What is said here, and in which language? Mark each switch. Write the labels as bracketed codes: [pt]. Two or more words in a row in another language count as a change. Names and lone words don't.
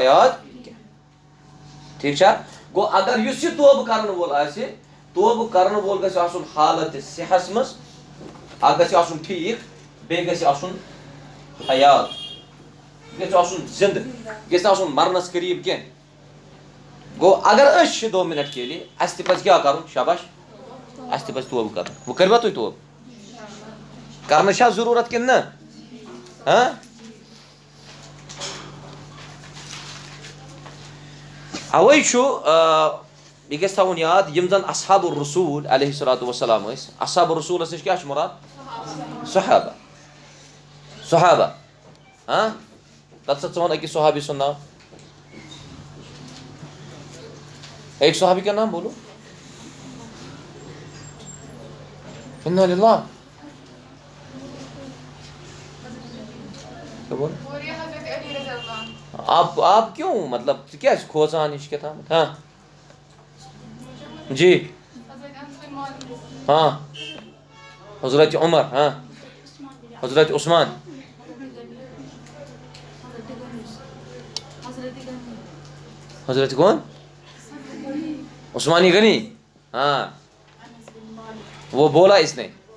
[ks] یاد کینٛہہ ٹھیٖک چھا گوٚو اگر یُس یہِ توبہٕ کرن وول آسہِ توبہٕ کرن وول گژھِ آسُن حالتِ صحتس منٛز اکھ گژھِ آسُن ٹھیٖک بیٚیہِ گژھِ آسُن حیات گژھِ آسُن زِندٕ گژھِ نہٕ آسُن مرنس قریٖب کینٛہہ گوٚو اگر أسۍ چھِ [ur] 2 مِنٹ کے لیے [ks] اَسہِ تہِ پزِ کیٛاہ کرُن شاباش اَسہِ تہِ پزِ توبہٕ کرُن وۄنۍ کٔروا تُہۍ توبہٕ کرنٕچ چھا ضروٗرت کِنہٕ نہ اوے چھُ یہِ گژھِ تھاوُن یاد یِم زن اصحاب الرسوٗل علیہ الصلوٰتُ وسلام ٲسۍ اصحاب الرسوٗلس نِش کیٛاہ چھُ مُراد صحابہ تتھ سا ژٕ وَن أکِس صحابی سُنٛد ناو [ur] ایک صحابی کا نام بولو [ar] انا للہ [ur] آپ کیوں مطلب [ks] ژٕ کیٛازِ کھوژان یہِ چھِ کیٛاہ تھامَتھ [ur] جی حضرت عمر حضرت عثمان حضرت کون عثمانی غنی وہ بولا اس نے